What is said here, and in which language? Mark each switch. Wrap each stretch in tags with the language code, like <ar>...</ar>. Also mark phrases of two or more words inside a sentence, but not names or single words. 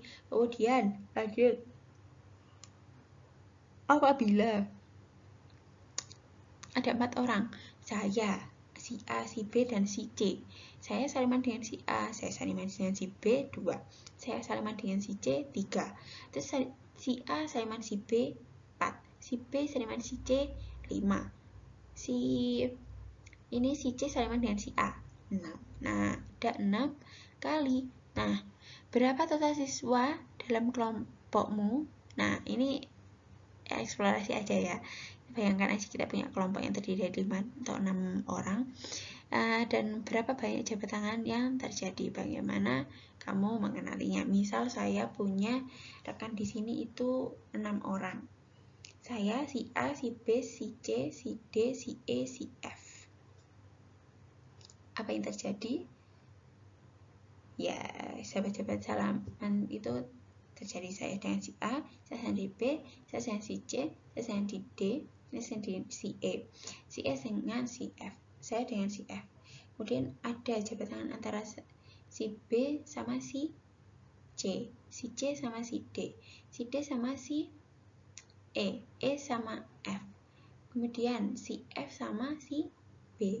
<id>Kemudian lanjut, apabila ada 4 orang, saya, si A, si B, dan si C. Saya saliman dengan si A, saya saliman dengan si B 2, saya saliman dengan si C 3, terus si A saliman si B 4, si B saliman si C 5, si C saliman dengan si A 6. Nah, ada 6 kali. Nah, berapa total siswa dalam kelompokmu? Nah, ini eksplorasi aja ya. Bayangkan aja kita punya kelompok yang terdiri dari 5 atau 6 orang. Dan berapa banyak jabat tangan yang terjadi? Bagaimana kamu mengenalinya? Misal saya punya rekan di sini itu 6 orang. Saya, si A, si B, si C, si D, si E, si F. Apa yang terjadi? Ya, jabat-jabat salaman itu terjadi. Saya dengan si A, saya dengan si B, saya dengan si C, saya dengan si D, saya dengan si E, si S dengan si F, saya dengan si F. Kemudian ada jabat tangan antara si B sama si C sama si D sama si E sama F. Kemudian si F sama si B.</id>